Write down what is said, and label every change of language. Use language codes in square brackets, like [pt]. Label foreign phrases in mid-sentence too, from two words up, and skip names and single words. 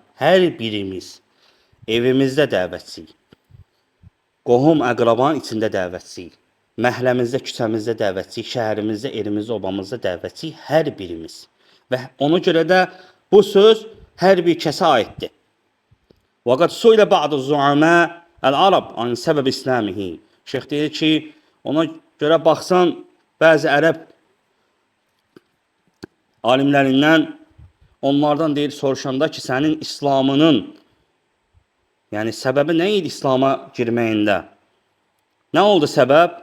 [az] Hər birimiz evimizdə dəvətçiyik. Qohum, əqrabanın içində dəvətçiyik. Məhəlləmizdə, küçəmizdə dəvətçiyik. Şəhərimizdə, elimizdə, obamızda dəvətçiyik. Hər birimiz. Və ona görə də bu söz hər bir kəsə aiddir. [ar] وَقَدْ سُئِلَ بَعْضُ الزُّعَمَاءِ الْعَرَبِ عَنْ سَبَبِ إِسْلَامِهِ. [az] Şeyx deyir ki, ona görə baxsan, bəzi ərəb alimlərindən onlardan deyir, soruşanda ki, sənin İslamının, yəni səbəbi nə idi İslama girməyində? Nə oldu səbəb?